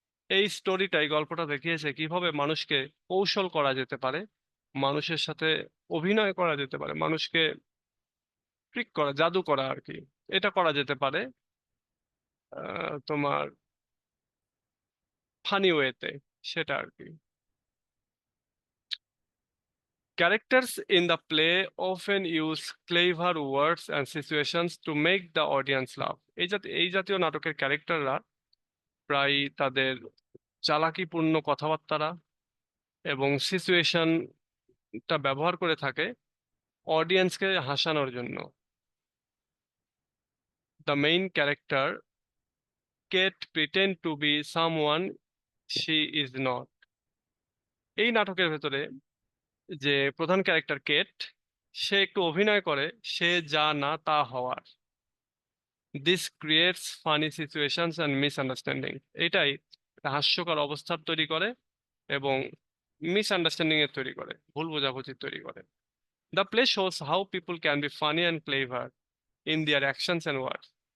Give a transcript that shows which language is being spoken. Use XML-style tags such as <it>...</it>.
<bn>এই স্টোরিটাই, গল্পটা দেখিয়েছে কিভাবে মানুষকে কৌশল করা যেতে পারে, মানুষের সাথে অভিনয় করা যেতে পারে, মানুষকে ট্রিক করা, জাদু করা আর কি, এটা করা যেতে পারে তোমার ফানি ওয়েতে, সেটা আর কি।</bn> <en>Characters in the play often use clever words and situations to make the audience laugh.</en> <bn>এই জাতীয় নাটকের ক্যারেক্টাররা প্রায় তাদের চালাকিপূর্ণ কথাবার্তা এবং সিচুয়েশনটা ব্যবহার করে থাকে অডিয়েন্সকে হাসানোর জন্য।</bn> <en>The main character Kate pretend to be someone she is not.</en> <bn>এই নাটকের ভেতরে যে প্রধান ক্যারেক্টার কেট, সে একটু অভিনয় করে সে যা না তা হওয়ার।</bn> <en>This creates funny situations and misunderstanding.</en> <bn>এটাই একটা হাস্যকর অবস্থার তৈরি করে এবং মিসআন্ডারস্ট্যান্ডিং এর তৈরি করে, ভুল বোঝাবুঝির তৈরি করে।</bn> <en>The play shows how people can be funny and clever in their actions and words.</en>